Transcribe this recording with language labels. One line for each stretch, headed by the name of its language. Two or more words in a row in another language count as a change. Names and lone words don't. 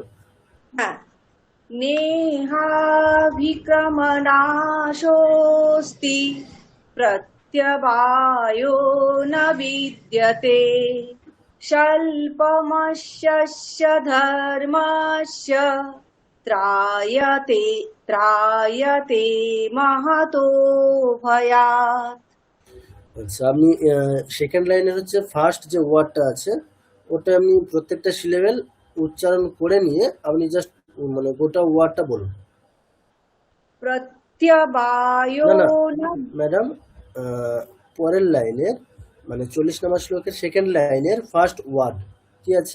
Bangla: হ্যাঁ,
Sanskrit: নেহাভিক্রমনাশোস্তি প্রত্যবায়ো ন বিদ্যতে স্বল্পমস্য ধর্মস্য ত্রায়তে মহতো ভয়াৎ।
Bangla: আচ্ছা, আপনি সেকেন্ড লাইনের হচ্ছে ফার্স্ট যে ওয়ার্ডটা আছে, ওটা আপনি প্রত্যেকটা সিলেবেল উচ্চারণ করে নিয়ে আপনি জাস্ট মানে গোটা ওয়ার্ডটা বলুন। প্রত্যবায়ো না, ন। ম্যাডাম, পরের লাইনের মানে 40 নম্বর শ্লোকের
English: second line-er first word
Bangla: কি আছে?